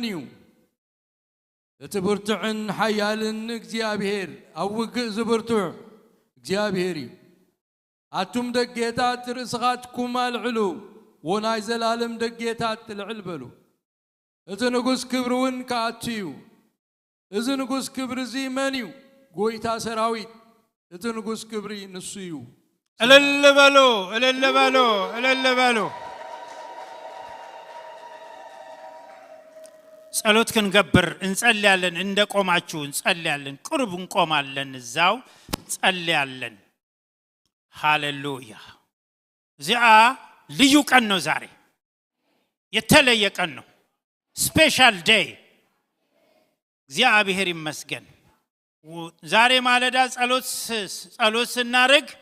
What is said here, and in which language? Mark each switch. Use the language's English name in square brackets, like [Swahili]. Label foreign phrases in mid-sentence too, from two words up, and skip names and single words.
[Tigrinya] እዩ እቲ ብርቱዕን ሓያልን እግዚአብሔር ኣብ ውግእ ዝብርቱዕ እግዚአብሔር እዩ አቱም ደጌታት ርእስኻትኩም አልዕሉ ወናይ ዘላለም ደጌታት ልዕል በሉ እቲ ንጉስ ክብሪውን ከአቱ እዩ እዚ ንጉስ ክብሪ እዚ መን እዩ ጎይታ ሰራዊት እቲ ንጉስ ክብሪ ንሱ እዩ እልል በሉ ጸሎት ክንገብር [Amharic] እንጸልያለን እንደቆማችሁ እንጸልያለን ቅርብ እንቆማለን እዛው ጸልያለን ሃሌሉያ ዚአ ልዩ ቀን ነው ዛሬ የተለየ ቀን ነው [English] special day [Amharic] እግዚአብሔር ይመስገን ዛሬ ማለዳ ጸሎት ስናርግ